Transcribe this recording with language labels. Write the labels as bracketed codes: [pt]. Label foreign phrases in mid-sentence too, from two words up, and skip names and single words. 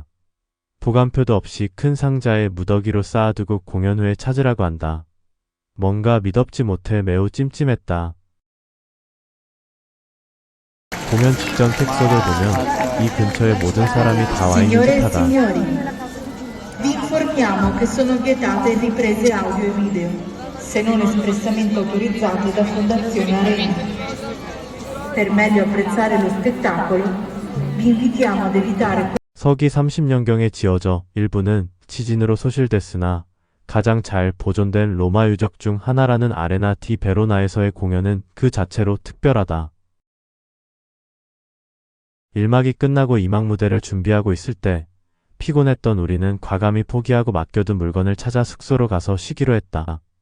[ko] 보관표도 없이 큰 상자에 무더기로 쌓아두고 공연 후에 찾으라고 한다. 뭔가 믿업지 못해 매우 찜찜했다. 공연 직전 객석을 보면 이 근처에 모든 사람이 다 와 있는 듯하다. [it] Vi informiamo che sono vietate riprese audio e video, se non espressamente autorizzate da Fondazione Arena. Per meglio apprezzare lo spettacolo, vi invitiamo ad evitare. [ko] 서기 30년경에 지어져 일부는 지진으로 소실됐으나 가장 잘 보존된 로마 유적 중 하나라는 아레나 디 베로나에서의 공연은 그 자체로 특별하다. 1막이 끝나고 2막 무대를 준비하고 있을 때 피곤했던 우리는 과감히 포기하고 맡겨둔 물건을 찾아 숙소로 가서 쉬기로 했다.